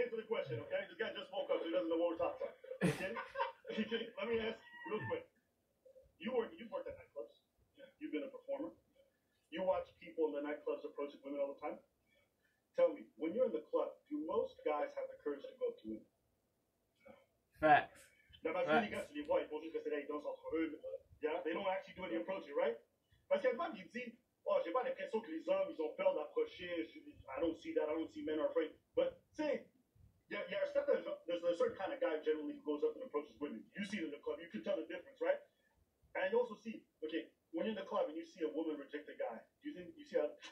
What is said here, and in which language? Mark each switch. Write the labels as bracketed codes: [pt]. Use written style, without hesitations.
[en] question, okay? This guy just woke up, so he doesn't know what we're talking about. Okay? Let me ask you real quick. You've worked at nightclubs. You've been a performer. You watch people in the nightclubs approaching women all the time. Tell me, when you're in the club, do most guys have the courage to go up to women? Facts. [fr] Now, parce que les gars, tu les vois, ils font juste rester là, ils dansent entre eux. [en] Yeah? They don't actually do any approaching, right? [fr] Parce qu'il y a pas qui dit, oh, j'ai pas l'impression que les hommes, ils ont peur d'approcher. [en] I don't see that. I don't see men are afraid. But, say, there's a certain kind of guy generally who goes up and approaches women. You see it in the club. You can tell the difference, right? And you also see, okay, when you're in the club and you see a woman reject a guy, do you think, you see how...